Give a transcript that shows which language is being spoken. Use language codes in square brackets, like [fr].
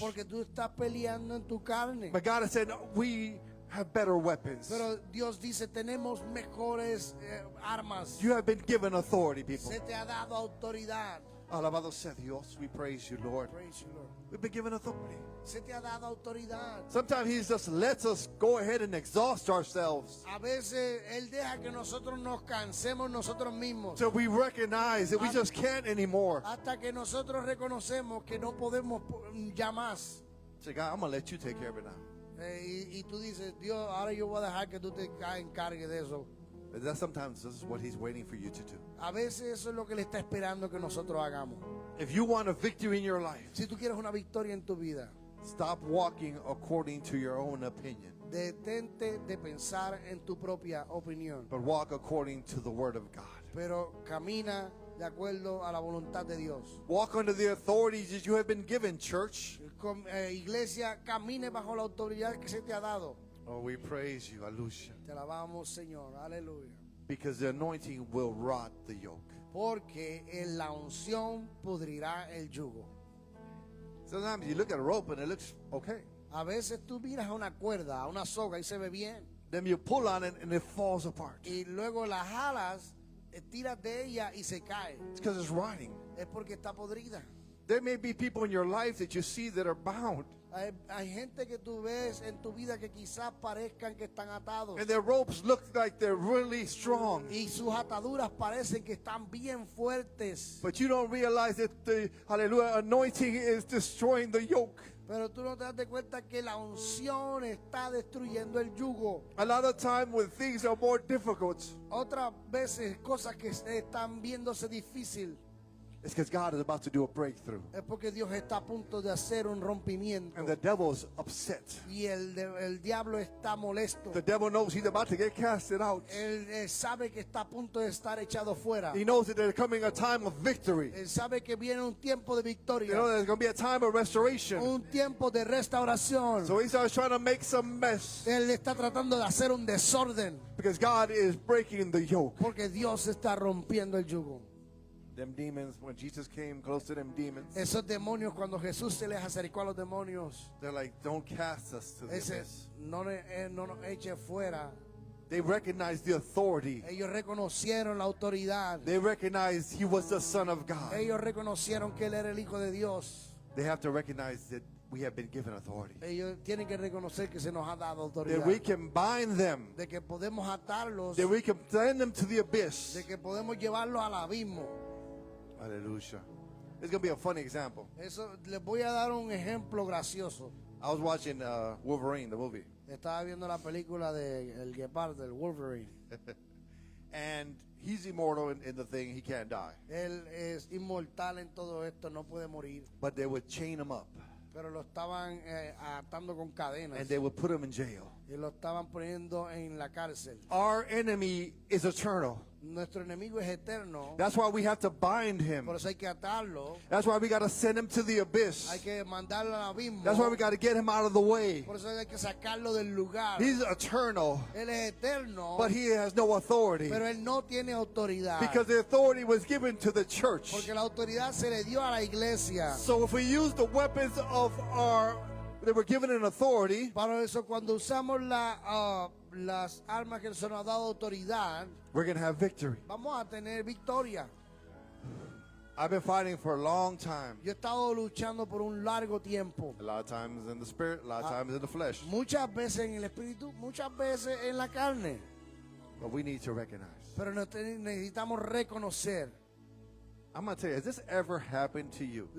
[es] porque tú estás peleando en tu carne. [en] But God has said, we have better weapons. [es] Pero Dios dice, tenemos mejores armas. [en] You have been given authority, people. [es] Se te ha dado autoridad. Alabado sea Dios. [en] We praise you, Lord. Praise you, Lord. We've been given authority. [es] Se te ha dado autoridad. [en] Sometimes He just lets us go ahead and exhaust ourselves. [es] A veces Él deja que nosotros nos cansemos nosotros mismos. [en] So we recognize that we just can't anymore. [es] Hasta que nosotros reconocemos que no podemos ya más. [en] Say, God, I'm going to let you take care of it now. [es] Y tú dices, Dios, ahora yo voy a dejar que tú te encargues de eso. [en] But that sometimes this is what He's waiting for you to do. [es] A veces eso es lo que Él está esperando que nosotros hagamos. [en] If you want a victory in your life, [es] Si tú quieres una victoria en tu vida, [en] stop walking according to your own opinion, [es] detente de pensar en tu propia opinión, [en] but walk according to the Word of God. [es] pero camina de acuerdo a la voluntad de Dios. [en] Walk under the authorities that you have been given, church. [es] Iglesia, camine bajo la autoridad que se te ha dado. [en] Oh, we praise you, Alusha, [es] Te alabamos, Señor. Aleluya. [en] because the anointing will rot the yoke. [es] Porque en la unción pudrirá el yugo. [en] Sometimes you look at a rope and it looks okay. [es] A veces tú miras a una cuerda, a una soga y se ve bien. [en] Then you pull on it and it falls apart. [es] Y luego las jalas, tiras de ella y se cae. [en] It's because it's rotting. [es] Es porque está podrida. [en] There may be people in your life that you see that are bound, [es] Hay gente que tú ves en tu vida que quizás parezcan que están atados. [en] and their ropes look like they're really strong. [es] Y sus ataduras parecen que están bien fuertes. [en] But you don't realize that the hallelujah anointing is destroying the yoke. [es] Pero tú no te das de cuenta que la unción está destruyendo el yugo. [en] A lot of time when things are more difficult, [es] Otras veces cosas que están viéndose difícil [en] it's because God is about to do a breakthrough. [es] es porque Dios está a punto de hacer un rompimiento. [en] And the devil's upset. [es] Y el diablo está molesto. [en] The devil knows he's about to get casted out. [es] Él sabe que está a punto de estar echado fuera. [en] He knows that there's coming a time of victory. [es] Él sabe que viene un tiempo de [en] You [es] victoria. [en] know, there's going to be a time of restoration. [es] Un tiempo de restauración. [en] So he starts trying to make some mess [es] Él está tratando de hacer un desorden. [en] because God is breaking the yoke. [es] Porque Dios está rompiendo el yugo. [en] Them demons, when Jesus came close to them demons, [es] Esos demonios, cuando Jesús se les acercó a los demonios, [en] they're like, don't cast us to the [es] ese, [en] abyss. [es] no nos eche fuera. [en] They recognized the authority. [es] Ellos reconocieron la autoridad. [en] They recognized he was the Son of God. [es] Ellos reconocieron que Él era el Hijo de Dios. [en] They have to recognize that we have been given authority. [es] Ellos tienen que reconocer que se nos ha dado autoridad. [en] That we can bind them. [es] De que podemos atarlos. [en] That we can send them to the abyss. [es] De que podemos llevarlos al abismo. [en] Hallelujah. It's going to be a funny example. [es] Eso, les voy a dar un ejemplo gracioso. [en] I was watching Wolverine, the movie. [es] Estaba viendo la película de El Guepardo, el Wolverine. [en] And he's immortal in the thing. He can't die. [es] Él es inmortal en todo esto, no puede morir. [en] But they would chain him up. [es] Pero lo estaban atando con cadenas. [en] And they would put him in jail. [es] Y lo estaban poniendo en la cárcel. [en] Our enemy is eternal. [es] Nuestro enemigo es eterno. [en] That's why we have to bind him. [es] Por eso hay que atarlo. [en] That's why we got to send him to the abyss. [es] Hay que mandarlo al abismo. [en] That's why we got to get him out of the way. [es] Por eso hay que sacarlo del lugar. [en] He's eternal, [es] Él es eterno. [en] but he has no authority. [es] Pero él no tiene autoridad. [en] Because the authority was given to the church. [es] Porque la autoridad se le dio a la iglesia. [en] So if we use the weapons of our that were given in authority, [es] Para eso, cuando usamos las armas que se nos ha dado autoridad, [en] we're going to have victory. [es] vamos a tener victoria. [en] I've been fighting for a long time. [es] Yo he estado luchando por un largo tiempo. [en] A lot of times in the spirit, a lot of times in the flesh. [es] Muchas veces en el espíritu, muchas veces en la carne. [en] But we need to recognize. [es] Pero necesitamos reconocer. [en] I'm going to tell you, has this ever happened to you?